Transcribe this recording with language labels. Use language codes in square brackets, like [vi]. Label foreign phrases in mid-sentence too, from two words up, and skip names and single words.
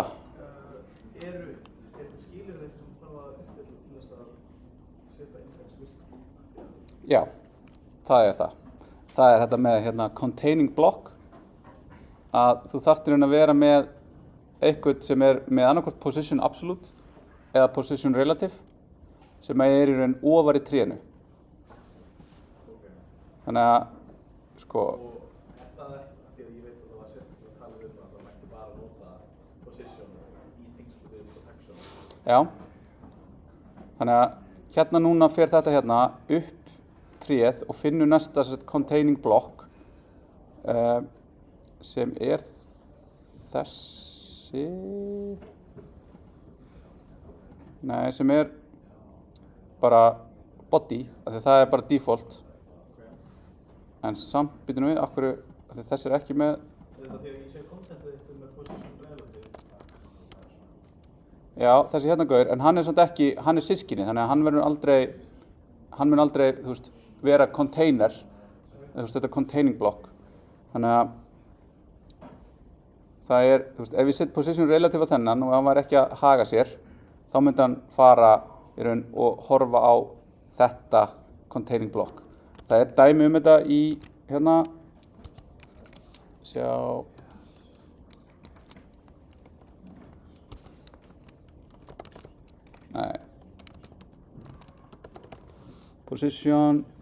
[is] Eru skilyrði sem þarf að uppfylla til þess að setja index-virkni? Já, það er það. Það er þetta með hérna [en] containing block, [is] að þú þarftir að vera með eitthvað sem er með annarkvort [en] position absolute [is] eða [en] position relative [is] sem er í raun ofar í trénu. Þannig að, sko, Og er það ekki, af því að ég veit að það var sérstaklega að tala um að það mætti bara nota position í tengslu við protection? já. Þannig að hérna núna fer þetta hérna upp tréð og finnur næsta [en] containing block [is] sem er þessi, nei, sem er bara body, af því það er bara default. En samt býtum við, af hverju, af því þessi er ekki með, Eða því að ég sé contentið eitt með [en] position relative. [is] já, þessi hérna gaur, en hann er samt ekki, hann er systkini, þannig að hann mun aldrei, þú veist, vera container, þú veist, þetta [en] containing block. [is] Þannig að það er, þú veist, ef ég set [en] position relative [is] á þennan og hann var ekki að haga sér, þá myndi hann fara í raun og horfa á þetta [en] containing block. [is] Það er dæmi þetta í, hérna, sjá, nei, position,